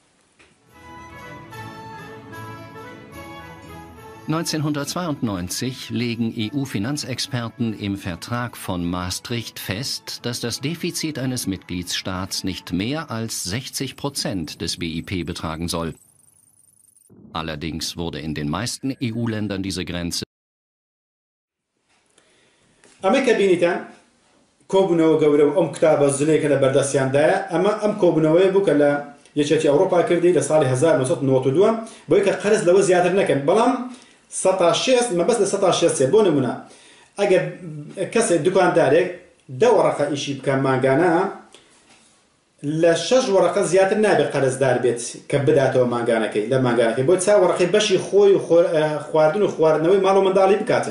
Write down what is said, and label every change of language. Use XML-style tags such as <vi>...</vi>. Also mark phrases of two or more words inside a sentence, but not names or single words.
<de>1992 legen EU-Finanzexperten im Vertrag von Maastricht fest, dass das Defizit eines Mitgliedsstaats nicht mehr als 60% des BIP betragen soll. Allerdings wurde in den meisten EU-Ländern diese Grenze</de> <ckb>ئەمە بینیتان کۆبوونەوە گەورە و ئەم کتابە زلەیەکە لە بەردەستیاندایە ئەمە ئەم کۆبوونەوەیە بوو کە لە یەکێتی ئەوروپا کردی لە ساڵی 1992 بۆی کە قەرز لەوە زیاتر نەکەن. بەڵام 160 مەبەست لە 160 بۆ نمونە ئەگەر کەسێک دوکاندارێک 10 وەرەقە ئیشی بکە مانگانە لە 6 وەرەقە زیاتر نابێت قەرزدار بێت کە بداتەوە مانگانەکەی لە مانگانەکەی بۆ چا وەرەقەی بەشی خۆی و خواردن و خواردنەوەی ماڵ و منداڵی بکاتن.</ckb>